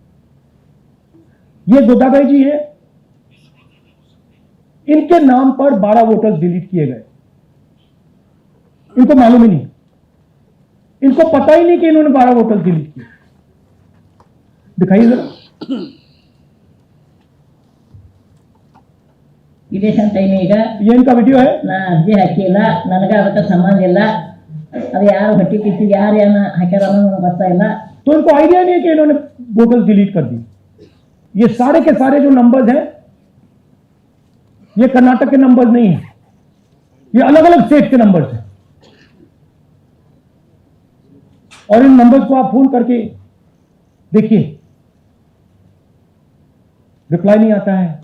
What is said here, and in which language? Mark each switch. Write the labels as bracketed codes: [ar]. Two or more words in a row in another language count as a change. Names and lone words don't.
[hi] ये गोदाबाई जी है, इनके नाम पर 12 [en] voters delete [hi] किए गए। इनको मालूम ही नहीं, इनको पता ही नहीं कि इन्होंने 12 [en] voters delete [hi] किए। दिखाइए जरा। ಇದೇಶನ್ ಟೈಮ್ ಈಗ ये इनका वीडियो है। [kn] ನಾ ಅರ್ಜಿ ಹಾಕಿಲ್ಲ, ನನಗೆ ಅದಕ್ಕೆ ಸಂಬಂಧ ಇಲ್ಲ, ಅದು ಯಾರು ಹೊಟ್ಟಿ ಕಿಚ್ಚಿಗೆ ಯಾರು ಏನು ಹಾಕ್ಯಾರ ಅನ್ನೋದು ನನಗೆ ಗೊತ್ತಾ ಇಲ್ಲ। [hi] तो इनको आइडिया नहीं है कि इन्होंने [en] voters delete [hi] कर दी। ये सारे के सारे जो नंबर्स हैं, ये कर्नाटक के नंबर्स नहीं है, ये अलग अलग स्टेट के नंबर्स हैं। और इन नंबर्स को आप फोन करके देखिए, रिप्लाई नहीं आता है।